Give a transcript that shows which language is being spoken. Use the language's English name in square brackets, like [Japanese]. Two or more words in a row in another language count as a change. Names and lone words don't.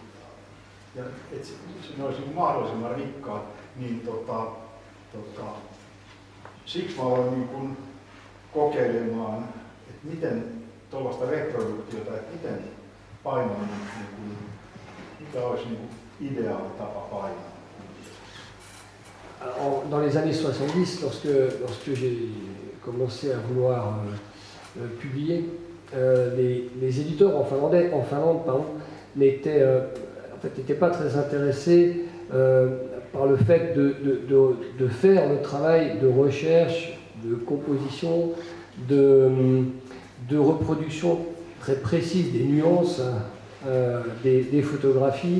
[Finnish] Ja että ne olisi mahdollisimman rikkaat, niin siksi mä aloin niin kuin kokeilemaan, että miten tuollaista reproduktiota, että miten painaminen, niin kuin, mikä olisi niin kuin ideaali tapa painaa. [French] Dans les années 70, lorsque j'ai commencé à vouloir publier, les éditeurs en Finlande n'étaient pas très intéressés par le fait de faire le travail de recherche, de composition, de reproduction très précise des nuances des photographies.